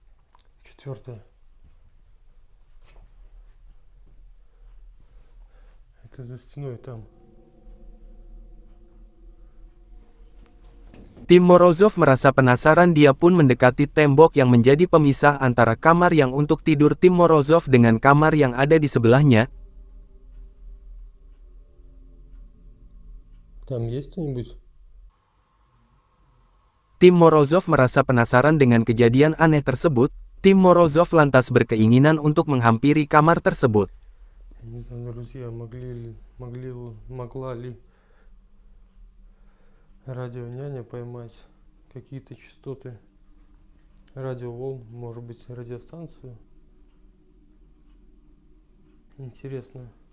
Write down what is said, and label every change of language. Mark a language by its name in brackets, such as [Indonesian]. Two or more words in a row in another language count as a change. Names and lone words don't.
[Indonesian] Tim Morozov merasa penasaran, dia pun mendekati tembok yang menjadi pemisah antara kamar yang untuk tidur Tim Morozov dengan kamar yang ada di sebelahnya. Tim Morozov merasa penasaran dengan kejadian aneh tersebut. Tim Morozov lantas berkeinginan untuk menghampiri kamar tersebut. [Russian] Радионяня поймать какие-то частоты радиоволн, может быть, радиостанцию. Интересно.